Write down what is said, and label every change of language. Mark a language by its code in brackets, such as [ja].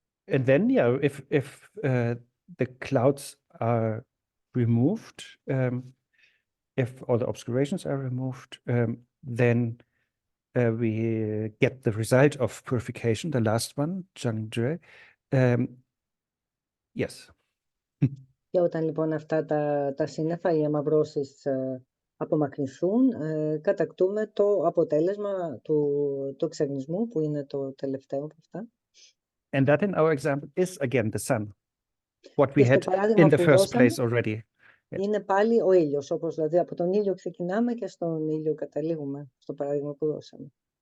[en] And then, if the clouds are removed, if all the obscurations are removed, then we get the result of purification, the last one, Zhangzhe. Yes. [el] Και όταν λοιπόν αυτά τα σύννεφα, οι αμαυρώσεις απομακρυνθούν, κατακτούμε το αποτέλεσμα του εξαγνισμού, που είναι το τελευταίο από αυτά. [en] And that in our example is again the sun, what we had in the first place already. [el] Είναι πάλι ο ήλιος, όπως δηλαδή από τον ήλιο ξεκινάμε και στον ήλιο καταλήγουμε, στο παράδειγμα που δώσαμε.